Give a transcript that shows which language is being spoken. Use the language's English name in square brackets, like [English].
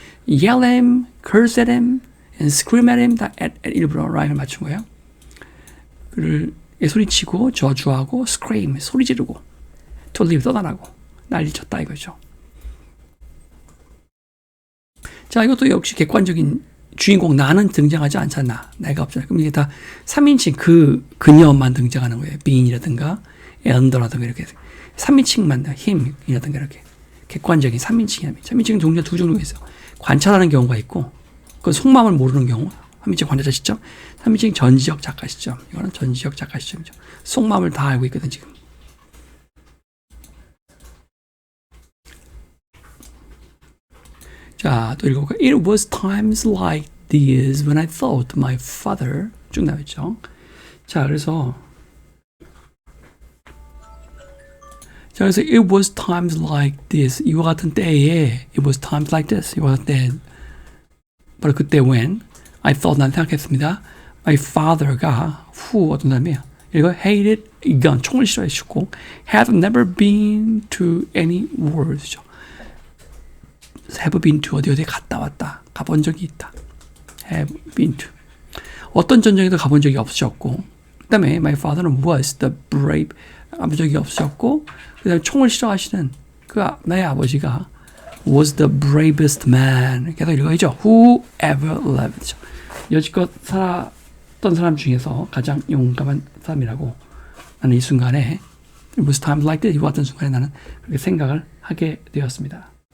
[English] yell at him, curse at him, and scream at him. [Korean] 다 at 일부러 라인을 맞춘 거예요. 그를 소리치고 저주하고 scream 소리 지르고 [English] to leave [Korean] 떠나라고 난리쳤다 이거죠. 자, 이것도 역시 객관적인 주인공 나는 등장하지 않잖아. 내가 없잖아. 그럼 이게 다 3인칭 그녀만 등장하는 거예요. being이라든가 and라든가 이렇게 3인칭만 him이라든가 이렇게 객관적인 3인칭이야. 3인칭은 종류가 두 종류가 있어요. 관찰하는 경우가 있고 그건 속마음을 모르는 경우 3인칭 관찰자 시점, 3인칭 전지적 작가 시점. 이거는 전지적 작가 시점이죠. 속마음을 다 알고 있거든 지금. 자, 또 읽어볼까요? [English] It was times like these when I thought my father [Korean] 쭉 나왔죠. 자, 그래서 [English] it was times like this [Korean] 이와 같은 때에 [English] it was times like this [Korean] 이와 같은 때 바로 그때 [English] when I thought [Korean] 난 생각했습니다. [English] My father [Korean] 가 어떤 사람이에요? [English] 이거 hated gun [Korean] 총을 싫어했고 [English] had never been to any wars have been to [Korean] 어디 갔다 왔다 가본 적이 있다. [English] have been to [Korean] 어떤 전쟁에도 가본 적이 없으셨고 그 다음에 [English] my father [Korean] 는 [English] was the brave [Korean] 가본 적이 없으셨고 그 다음에 총을 싫어하시는 나의 아버지가 [English] was the bravest man [Korean] 계속 읽어야죠. [English] who ever lived [Korean] 여지껏 살았던 사람 중에서 가장 용감한 사람이라고 나는 이 순간에 [English] it was times like that [Korean] 이와 같은 순간에 나는 그렇게 생각을 하게 되었습니다.